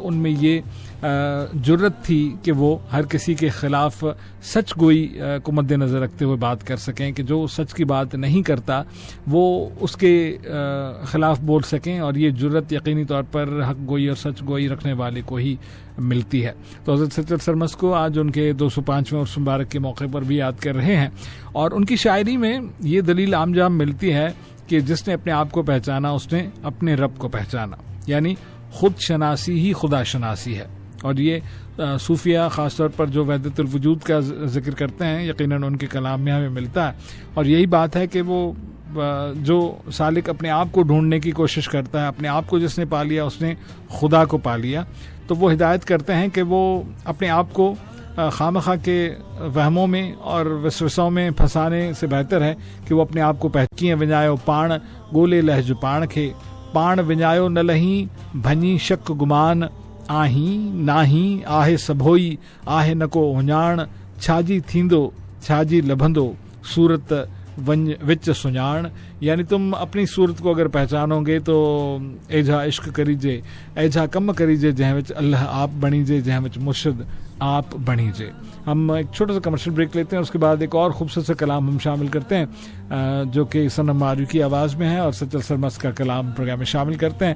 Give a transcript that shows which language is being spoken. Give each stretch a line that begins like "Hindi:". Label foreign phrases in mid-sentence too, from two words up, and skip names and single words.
Urdu: ان میں یہ جرأت تھی کہ وہ ہر کسی کے خلاف سچ گوئی کو مدنظر رکھتے ہوئے بات کر سکیں، کہ جو سچ کی بات نہیں کرتا وہ اس کے خلاف بول سکیں، اور یہ جرأت یقینی طور پر حق گوئی اور سچ گوئی رکھنے والے کو ہی ملتی ہے. تو حضرت سچل سرمست کو آج ان کے 205ویں عرس مبارک کے موقع پر بھی یاد کر رہے ہیں، اور ان کی شاعری میں یہ دلیل آمجام ملتی ہے کہ جس نے اپنے آپ کو پہچانا اس نے اپنے رب کو پہچانا، یعنی خود شناسی ہی خدا شناسی ہے. اور یہ صوفیا خاص طور پر جو وحدت الوجود کا ذکر کرتے ہیں، یقیناً ان کے کلام میں ہمیں ملتا ہے. اور یہی بات ہے کہ وہ جو سالک اپنے آپ کو ڈھونڈنے کی کوشش کرتا ہے، اپنے آپ کو جس نے پا لیا اس نے خدا کو پا لیا، تو وہ ہدایت کرتے ہیں کہ وہ اپنے آپ کو خوامخواہ کے وہموں میں اور وسوسوں میں پھنسانے سے بہتر ہے کہ وہ اپنے آپ کو پہچانے.
Sindhi: विञायो पाण गोले लहज पाण खे, पाण विञायो न लही भञी शक गुमान, आही नाही आहे सभोई आहे न को उञाण, छाजी थींदो छाजी लभंदो सूरत वंज विच सुञाण।
Urdu: یعنی تم اپنی صورت کو اگر پہچانو گے تو
Saraiki: एझा इश्क करीजे, एझा कम करीजे जंहिं विच अल्लाह आप बणीजे, जंहिं विच मुर्शिद आप बणीजे।
Urdu: ہم ایک چھوٹا سا
English: commercial break
Urdu: لیتے ہیں، اس کے بعد ایک اور خوبصورت سا کلام ہم شامل کرتے ہیں جو کہ صنم مارو کی آواز میں ہے، اور سچل سرمست کا کلام پروگرام میں شامل کرتے ہیں.